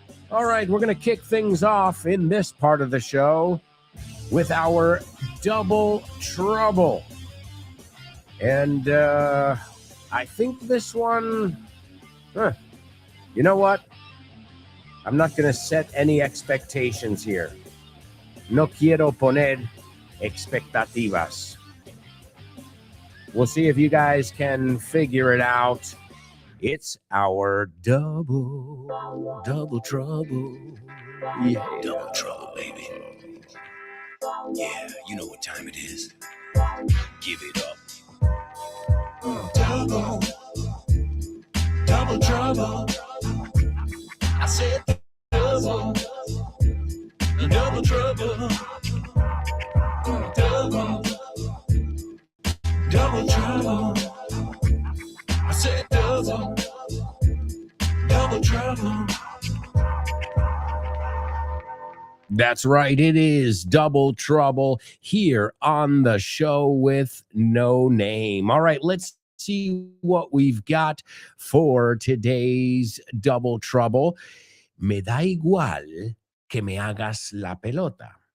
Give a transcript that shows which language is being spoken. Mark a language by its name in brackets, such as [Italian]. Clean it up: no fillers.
[English] All right, we're going to kick things off in this part of the show with our Double Trouble. And I think this one, you know what? I'm not going to set any expectations here. [Spanish] No quiero poner expectativas. [English] We'll see if you guys can figure it out. It's our double trouble. Yeah. Double trouble, baby. Yeah, you know what time it is. Give it up. Double trouble. I said double trouble. Double trouble. I said double trouble. That's right. It is Double Trouble here on the show with no name. All right, let's see what we've got for today's Double Trouble. [Spanish] Me da igual que me hagas la pelota.